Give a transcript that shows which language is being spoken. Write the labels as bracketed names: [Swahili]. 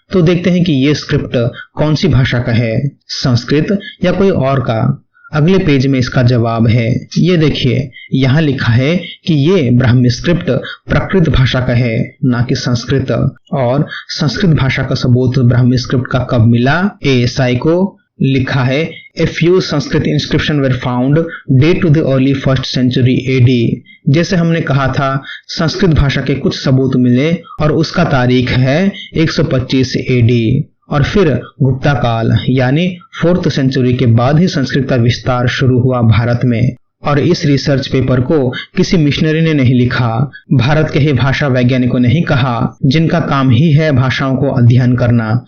[Hindi] तो देखते हैं कि ये स्क्रिप्ट कौन सी भाषा का है, संस्कृत या कोई और का। अगले पेज में इसका जवाब है। ये देखिए, यहाँ लिखा है कि ये ब्राह्मी स्क्रिप्ट प्राकृत भाषा का है, ना कि संस्कृत। और संस्कृत भाषा का सबूत ब्राह्मी स्क्रिप्ट का कब मिला? ASI को लिखा है [English] A few Sanskrit inscriptions were found date to the early 1st century AD। [Hindi] जैसे हमने कहा था, संस्कृत भाषा के कुछ सबूत मिले और उसका तारीख है 125 AD। और फिर गुप्ता काल यानी 4th सेंचुरी के बाद ही संस्कृत का विस्तार शुरू हुआ भारत में। और इस रिसर्च पेपर को किसी मिशनरी ने नहीं लिखा, भारत के ही भाषा वैज्ञानिकों ने ही कहा, जिनका काम ही है भाषाओं को अध्ययन करना।